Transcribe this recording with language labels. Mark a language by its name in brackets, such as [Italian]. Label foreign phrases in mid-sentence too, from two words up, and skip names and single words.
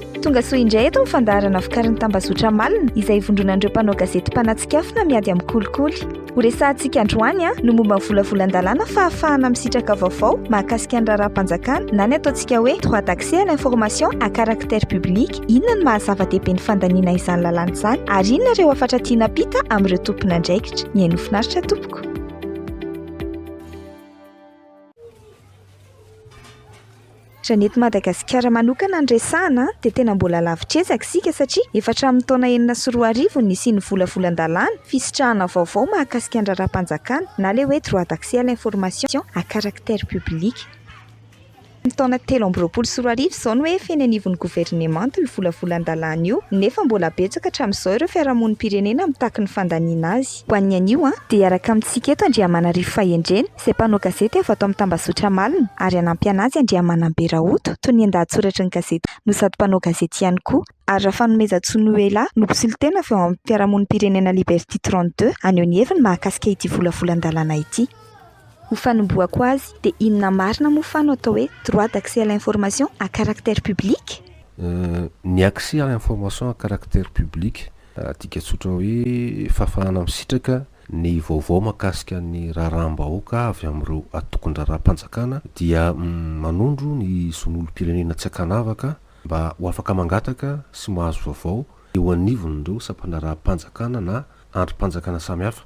[Malagasy] tonga soa indray eto mifandarana fikarin'ny tambazotra malina izay ivondronan'ireo mpanao gazety mpanatsikiafina miady amin'ny kolikoly. Ho resahantsika androany no momba ny volavolan-dalàna fa ahafahana misitraka vaovao mahakasika ny raharaham-panjakana na ny ataontsika hoe [French] droit d'accès à l'information à caractère public. [Malagasy] Inona ny mahazava-dehibe ny fandaniana izany lalàna izany ary inona ireo afatra tiana pita amin'ireo tompona andraikitra. Mihaino finaritra tompoko. Raha Madagasikara manokana ny resahana dia tena mbola lavitrezaka isika satria efa hatramin'ny taona 2014 nisiany volavolan-dalàna fisitrahana vaovao mahakasika ny raharaham-panjakana na ilay hoe [French] droit d'accès à l'information à caractère public. [Malagasy] Ny taona 2013 izao no hoe feny anivon'ny governemanta io volavolan-dalàna io nefa mbola betsaka hatramin'izao ireo fiarahamonim-pirenena mitaky ny fandaniana azy. Ho an'ny anio dia araka amintsika eto Andriamanarivo Fahendrena izay mpanao gazety avy ato amin'ny tambazotra malina ary anampy anazy Andriamanambe Rahoto toy ny an-dahatsoratra ny gazety no sady mpanao gazety ihany koa. Ary Rafanomeza Tsonoela no mpisolitena avy ao amin'ny fiarahamonim-pirenena Liberté 32 aneo ny heviny mahakasika ity volavolan-dalàna ity. Ho fanomboako azy dia inona marina moa fa no atao hoe [French] droit d'accès à l'information à caractère public? [Malagasy] Ny [French] accès à l'information à caractère public [Malagasy] tika tsotra hoe fahafahana misitraka ny vaovao mahakasika ny raharaham-bahoaka avy amin'ireo atokon-draharaham-panjakana dia manondro ny zon'olom-pirenena tsy ankanavaka mba ho afaka mangataka sy mahazo vaovao eo anivon'ireo sampana-raharaham-panjakana na androm-panjakana samihafa.